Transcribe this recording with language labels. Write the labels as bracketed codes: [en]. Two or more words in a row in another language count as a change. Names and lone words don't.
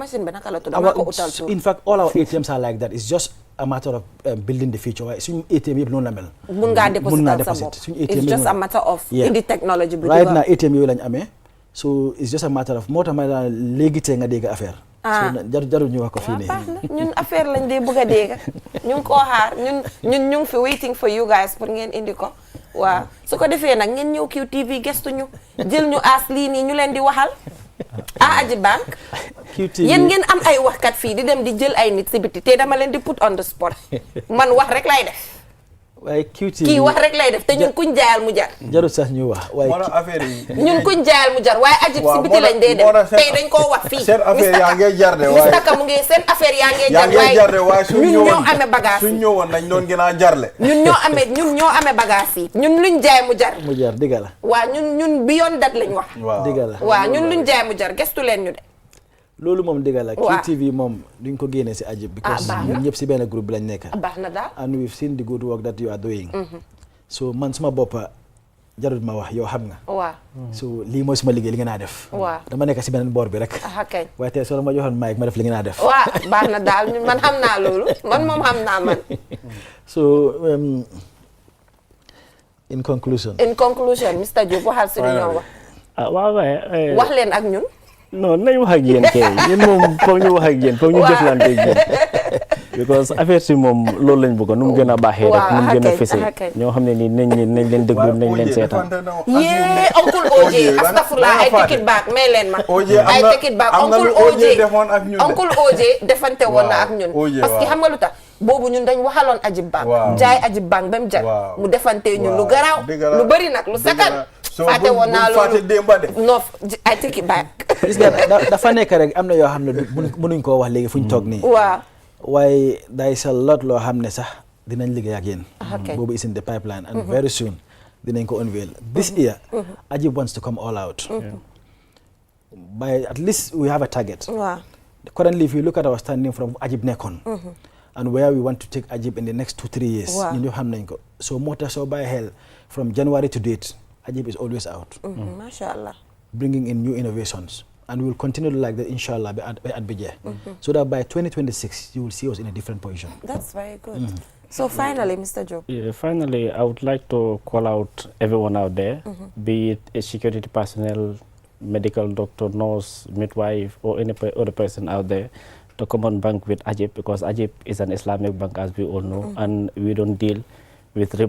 [en] In fact, all our ATMs are like that. It's just a matter of building the feature. ATM It's just a matter of in the technology. Right now, ATM so it's just a matter of more affair. [wo] So jaru ñu wax ko fii nii. Ñun affaire lañ dee bëgg a dégg. ñu ngi koo xaar ñun ñu ngi fi [en] waiting for you guys [wo] pour ngeen indi ko. Waaw su ko defee nag ngeen ñëw QTV gestu ñu jël ñu aas lii nii ñu leen di waxal. Aji Bank. QTV yéen ngeen am ay waxkat fii di dem di jël ay nit si biti te dama leen di [en] put on the spot. [wo] Man wax rek lay def. waaye QTV kii wax rek lay def te ñun kuñ jaayal mu jar. jarul sax ñu wax waaye affaire yi ñun kuñ jaayal mu jar waaye Ajib si biti lañ dee dem tey dañ koo wax fii. seen affaire yaa ngi jar de waaye Mr. Ka mu ngi seen affaire yaa ngi jar waaye ñun ñoo amee bagage suñ ñëwoon nañ doon gën a jarle. ñun ñoo amee bagage yi ñun luñ jaay mu jar. mu jar dëgg la. waaw ñun [en] beyond that [wo] lañ wax. dëgg la waaw ñun luñ jaay mu jar gestu leen ñu de. loolu moom dëgg la. QTV moom duñ ko génnee si Ajib. because ñun ñëpp si benn groupe bi lañ nekk. baax na daal. [en] and we've seen the good work that you are doing. [wo] so man suma boppa jarul ma wax yow xam nga. waaw. so lii mooy suma liggéey li nga naa def. waaw dama nekk si beneen boor bi rek. kay. waaye tey soo ma joxoon mic ma def li nga naa def. waaw baax na daal man xam naa loolu man moom xam naa man. [en] so in conclusion. Mr. [wo] Diop waxal si li ñoo wax. waaw waaye. wax leen ak ñun. non nañ wax ak yéen kay yéen moom foog ñu wax ak yéen foog ñu jëflante ak yéen because affaire si moom loolu lañ bëgg nu mu gën a baaxee rek nu mu gën a fese ñoo xam ne nii nañ leen déglu nañ leen seetaan. yee Uncle OJ astafurlah ay ticket back may leen ma. ay ticket back Uncle OJ defante woon na ak ñun. parce que xam nga lu tax boobu ñun dañ waxaloon Ajib Bank. jaay Ajib Bank ba mu jar. mu defante ñun lu garaaw lu bëri nag lu sakkan. fàtte woon naa loolu non [en] I take it back. [wo] gis nga dafa nekk rek am na yoo xam ne mënuñ koo wax léegi fu ñu toog nii. waaw waaye day sa lot loo xam ne sax dinañ liggéey ak yéen. [en] boobu is in the pipeline and very soon [wo] dinañ ko [en] unveil. This year Ajib wants to come all out. By at least we have a target. Currently if you look at our standing from Ajib nekkoon. and where we want to take Ajib in the next 2-3 years. [wo] ñun ñoo xam nañ ko so moo tax soo bàyyi xel [en] from January to date. Ajib is always out. Mashallah. Bringing in new innovations. And we will continue like that, inshallah, at Bijay. So that by 2026, you will see us in a different position. That's very good. So finally, Mr. Joe. Yeah, finally, I would like to call out everyone out there, be it a security personnel, medical doctor, nurse, midwife, or any other person out there, to come on bank with Ajib, because Ajib is an Islamic bank, as we all know, and we don't deal with riba.